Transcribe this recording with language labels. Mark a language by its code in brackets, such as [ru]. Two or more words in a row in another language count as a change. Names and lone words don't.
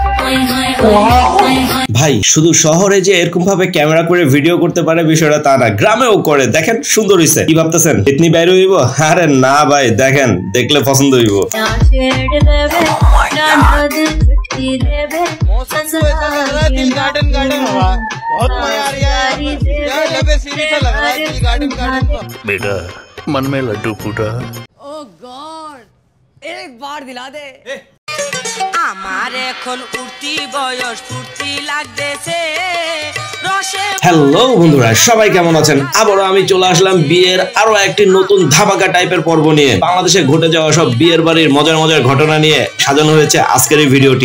[bn] ভাই শুধু শহরে যে এরকম ভাবে ক্যামেরা করে ভিডিও করতে পারে বিষয়টা তা না, গ্রামেও করে। দেখেন সুন্দর হইছে। কি ভাবতেছেন ইতনি বাইরে হইব? আরে না ভাই, দেখেন দেখলে পছন্দ হইব। [hi] बेटा मन में लड्डू फूटा। [en] O God [hi] एक बार दिला दे। [bn] আমার এখন উঠতি বয়স ফুর্তি লাগতেছে রসে। হ্যালো বন্ধুরা, সবাই কেমন আছেন? আবারও আমি চলে আসলাম বিয়ের আরো একটি নতুন ধামাকা টাইপের পর্ব নিয়ে। বাংলাদেশে ঘটে যাওয়া সব বিয়ের বাড়ির মজার মজার ঘটনা নিয়ে সাজানো হয়েছে আজকের এই ভিডিওটি।